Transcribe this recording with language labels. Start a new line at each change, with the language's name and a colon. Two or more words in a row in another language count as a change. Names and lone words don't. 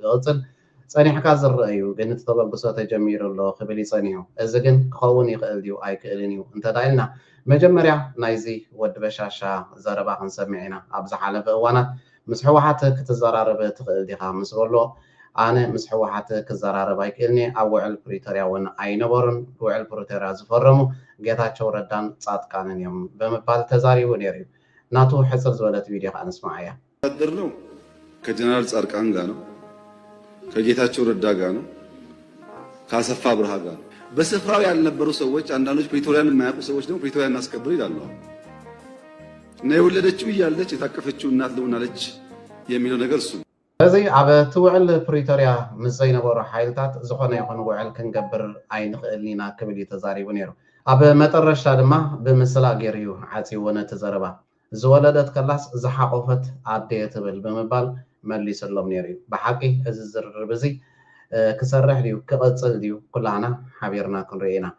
Tigrinya: ክቕፅል ፀኒሕካ ዝርአ እዩ ግን እቲ ተበግሶ ተጀሚሩ ኣሎ ክብል ይፀኒሑ እዚ ግን ክኸውን ይኽእል ድዩ ኣይክእልን እዩ እንተዳ ኢልና መጀመርያ ናይዚ ወዲ በሻሻ ዘረባ ክንሰምዕ ኢና ኣብ ዝሓለፈ እዋናት ምስ ሕወሓት ክትዘራረበ ትኽእል ዲኻ ምስ በሎ ኣነ ምስ ሕወሓት ክዘራረብ ኣይክእልኒ ኣብ ውዕል ፕሪቶርያ እውን ኣይነበሩን ውዕል ፕሪቶርያ ዝፈረሙ ጌታቸው ረዳን ጻድቃንን እዮም ብምባል ተዛሪቡ ነይሩ እዩ ናቱ ሕፅር ዝበለት ቪድዮ ከዓ ንስማዕ እያ
Amharic: ወታደር ነው ከጀነራል ጻድቃን ጋር ነው ከጌታቸው ረዳ ጋር ነው ከአሰፋ ብርሃ ጋር ነው በስፍራው ያልነበሩ ሰዎች አንዳንዶች ፕሪቶሪያን የማያውቁ ሰዎች ደግሞ ፕሪቶሪያን እናስከብር ይላሉ እና የወለደችው እያለች የታቀፈችው እናት ልሆናለች የሚለው ነገር እሱ
Tigrinya: እዚ ኣብ እቲ ውዕል ፕሪቶርያ ምስ ዘይነበሩ ሓይልታት ዝኾነ ይኹን ውዕል ክንገብር ኣይንኽእልን ኢና ክብል እዩ ተዛሪቡ ነይሩ ኣብ መጠረሽታ ድማ ብምስላ ገይሩ እዩ ዓፂዎ ነቲ ዘረባ ዝወለደት ከላስ ዝሓቆፈት ኣደየ ትብል ብምባል መሊስሎም ነይሩ እዩ ብሓቂ እዚ ዝርርብ እዚ ክሰርሕ ድዩ ክቕፅል ድዩ ኩላና ሓቢርና ክንርኢ ኢና